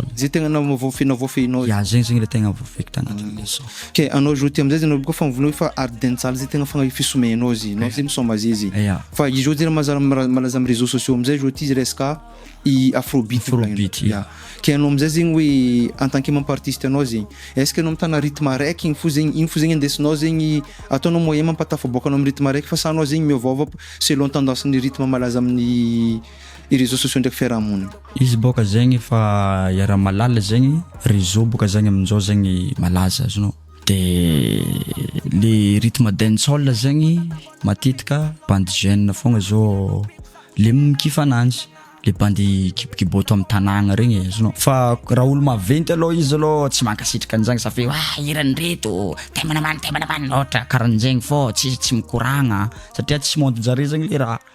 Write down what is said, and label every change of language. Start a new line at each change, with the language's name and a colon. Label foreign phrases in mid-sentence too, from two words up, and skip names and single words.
Malagasy: zay tegna voafeinao ya zegny le tegna voafeky tagnatin'le son ke anao aujourd'hui amizay zegny ko fa mivolagna fa art dancehall zay tegna fagna fisomenao zy nao zay misoma zizy fa izy aujourd'hui malaza amin'ny
French: réseaux sociaux
Malagasy: amizay aujourd'hui izy resaka i afrobeat ya ke anao amizay zegny hoe
French: en tant que membre artiste
Malagasy: anao zegny
French: est-ce que
Malagasy: anao mitana rythme araiky iny fo zegny indesinao zegny ataonao moyen mampatafaboaka anao amin'ny rythme araiky fa sa anao zegny miovova
French: selon tendance
Malagasy: ny rythme malaza amin'ny
French: réseaux sociaux
Malagasy: ndraiky fiarahamonina izy boka zegny fa iara malala zegny réseau boka zegny amin'izao zegny malaza azonao de le rythme dancehall zegny matetika
French: bande jeune
Malagasy: fogna zao le mikifa ananjy le bandy kiboto amin'ny tanagna regny azonao fa raha olo maventy aloha izy aloha tsy mankasitraka an'izagny sa fe irany reto taimana loatra karahan'zegny fô tsy mikoragna satria tsy montre-jare zegny le raha